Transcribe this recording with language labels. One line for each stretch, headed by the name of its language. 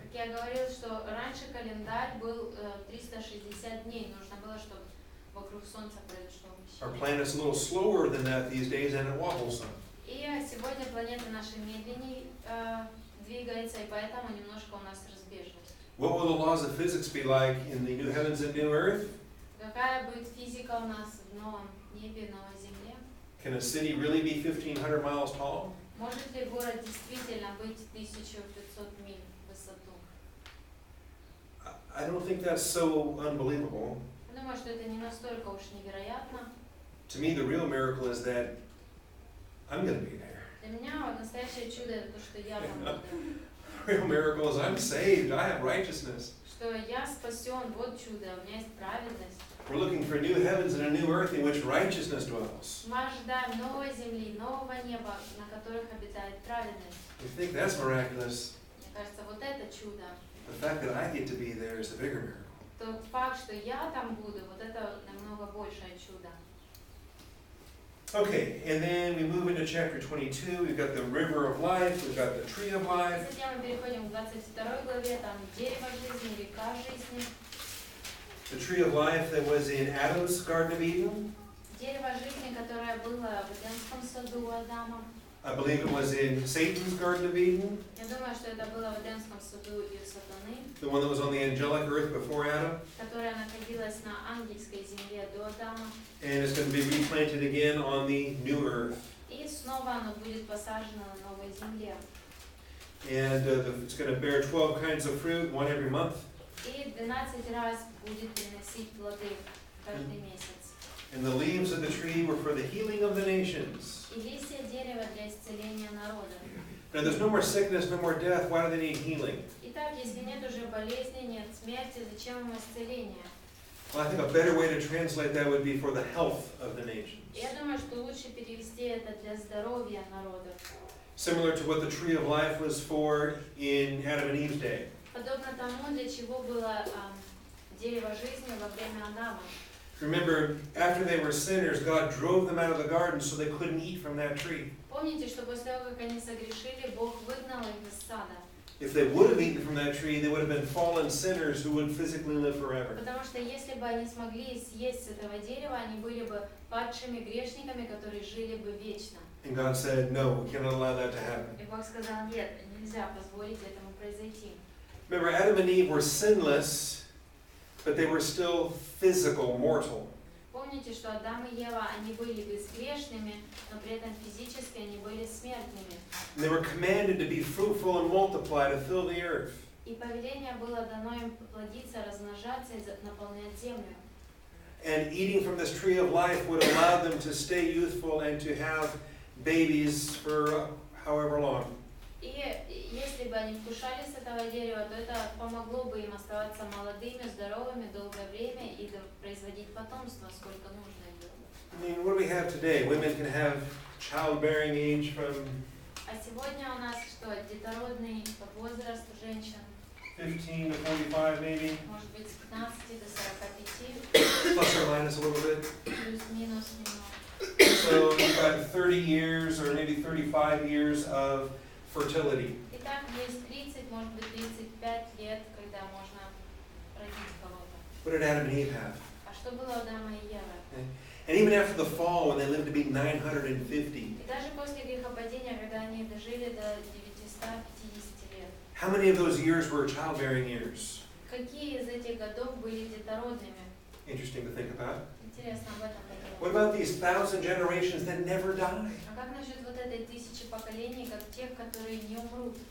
Russian: Как я говорил, что раньше календарь был 360 дней, нужно было, чтобы вокруг Солнца произошло
English: Our
Russian: вращение.
English: planet's a little slower than that these days and it wobbles some.
Russian: И сегодня планета наша медленнее двигается, и поэтому немножко у нас разбежность.
English: What will the laws of physics be like in the new heavens and new earth?
Russian: Какая будет физика у нас в новом небе, новой земле?
English: Can a city really be 1,500 miles tall?
Russian: Может ли город действительно быть 1500 миль в высоту?
English: I don't think that's so unbelievable.
Russian: Думаю, что это не настолько уж невероятно.
English: To me, the real miracle is that I'm going to be there.
Russian: Для меня вот настоящее чудо это то, что я там буду.
English: The real miracle is I'm saved. I have righteousness.
Russian: Что я спасен, вот чудо, у меня есть праведность.
English: We're looking for new heavens and a new earth in which righteousness dwells.
Russian: Мы ожидаем новой земли, нового неба, на которых обитает праведность.
English: You think that's miraculous?
Russian: Мне кажется, вот это чудо.
English: The fact that I get to be there is the bigger miracle.
Russian: Тот факт, что я там буду, вот это намного большее чудо.
English: Okay, and then we move into chapter 22. We've got the river of life. We've got the tree of life.
Russian: Затем мы переходим к 22 главе, там дерево жизни, река жизни.
English: The tree of life that was in Adam's Garden of Eden.
Russian: Дерево жизни, которое было в Эдемском саду у Адама.
English: I believe it was in Satan's Garden of Eden.
Russian: Я думаю, что это было в Эдемском саду и у Сатаны,
English: The one that was on the angelic earth before Adam.
Russian: которая находилась на ангельской земле до Адама.
English: And it's going to be replanted again on the new earth.
Russian: И снова оно будет посажено на новой земле.
English: And it's going to bear 12 kinds of fruit, one every month.
Russian: И 12 раз будет приносить плоды каждый месяц.
English: And the leaves of the tree were for the healing of the nations.
Russian: И листья дерева для исцеления народа.
English: Now there's no more sickness, no more death. Why do they need healing?
Russian: Итак, если нет уже болезни, нет смерти, зачем им исцеление?
English: Well, I think a better way to translate that would be for the health of the nations.
Russian: Я думаю, что лучше перевести это для здоровья народа.
English: Similar to what the tree of life was for in Adam and Eve's day.
Russian: Подобно тому, для чего было дерево жизни во время Адама.
English: Remember, after they were sinners, God drove them out of the garden so they couldn't eat from that tree.
Russian: Помните, что после того, как они согрешили, Бог выгнал их из сада.
English: If they would have eaten from that tree, they would have been fallen sinners who would physically live forever.
Russian: Потому что если бы они смогли съесть с этого дерева, они были бы падшими грешниками, которые жили бы вечно.
English: And God said, no, we cannot allow that to happen.
Russian: И Бог сказал, нет, нельзя позволить этому произойти.
English: Remember, Adam and Eve were sinless, but they were still physical, mortal.
Russian: Помните, что Адам и Ева, они были безгрешными, но при этом физически они были смертными.
English: And they were commanded to be fruitful and multiply, to fill the earth.
Russian: И повеление было дано им плодиться, размножаться и наполнять землю.
English: And eating from this tree of life would allow them to stay youthful and to have babies for however long.
Russian: И если бы они вкушали с этого дерева, то это помогло бы им оставаться молодыми, здоровыми долгое время и производить потомство, сколько нужно им было.
English: I mean, what do we have today? Women can have childbearing age from
Russian: А сегодня у нас что, детородный возраст женщин,
English: 15 to 45 maybe,
Russian: может быть, с 15 до 45,
English: plus or minus a little bit.
Russian: плюс-минус немного.
English: So you've got 30 years or maybe 35 years of fertility.
Russian: Итак, есть 30, может быть, 35 лет, когда можно родить кого-то.
English: What did Adam and Eve have?
Russian: А что было у Адама и Евы?
English: And even after the fall, when they lived to be 950,
Russian: И даже после грехопадения, когда они дожили до 950 лет,
English: how many of those years were childbearing years?
Russian: какие из этих годов были детородными?
English: Interesting to think about.
Russian: Интересно об этом
English: What
Russian: подумать.
English: about these 1,000 generations that never die?
Russian: А как насчет вот этой 1000 поколений, как тех, которые не умрут?